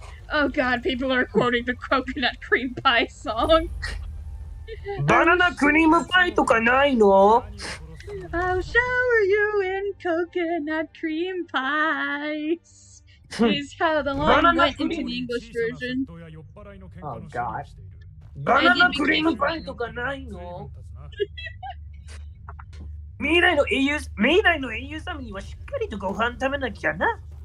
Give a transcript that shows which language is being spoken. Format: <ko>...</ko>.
<en>Oh God, people are quoting the coconut cream pie song.</en> <ja>バナナクリームパイとかないの</ja> <en>I'll shower you in coconut cream pies. Is how the line went into the English version. Oh God.</en> <ja>バナナクリームパイとかないの未来の英雄様にはしっかりとご飯食べなきゃな。</ja>